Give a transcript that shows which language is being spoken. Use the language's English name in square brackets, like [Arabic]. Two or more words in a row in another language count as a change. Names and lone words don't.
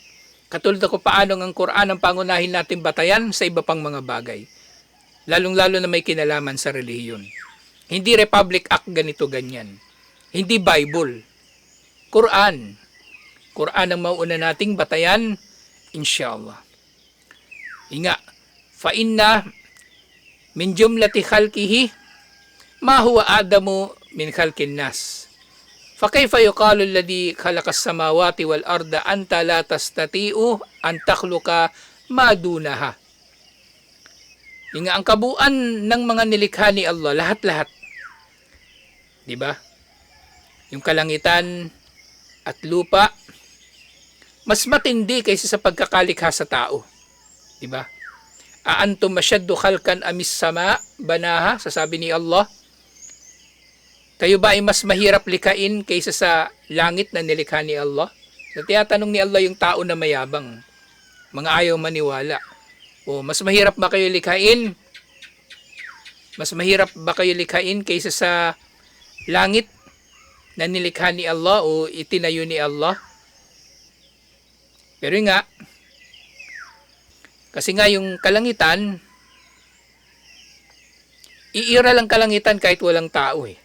[Filipino] Katulad ko paano ang Quran ang pangunahin nating batayan sa iba pang mga bagay. Lalong-lalo na may kinalaman sa relihiyon. Hindi Republic Act ganito ganyan. Hindi Bible. Quran. Quran ang mauuna nating batayan, inshallah. [Arabic] Inga, فإن من جملة خلقه ما هو أعظم من خلق الناس. فكيف يقال الذي خلق السماوات والأرض أنت لا تستطيع أن تخلق ما دونها. [Filipino] Inga, ang kabuuan ng mga nilikha ni Allah, lahat-lahat. 'Di ba? Yung kalangitan at lupa, mas matindi kaysa sa pagkakalikha sa tao. 'Di ba? [Arabic] أأنتم أشد خلقا أم السماء بناها, [Filipino] sasabi ni [Arabic] Allah. [Filipino] Kayo ba ay mas mahirap likhain kaysa sa langit na nilikha ni Allah? So, tiyatanong ni Allah yung tao na mayabang, mga ayaw maniwala. O mas mahirap ba kayo likhain? Mas mahirap ba kayo likhain kaysa sa langit na nilikha ni Allah o itinayo ni Allah? Pero nga, kasi nga yung kalangitan, iira lang kalangitan kahit walang tao eh.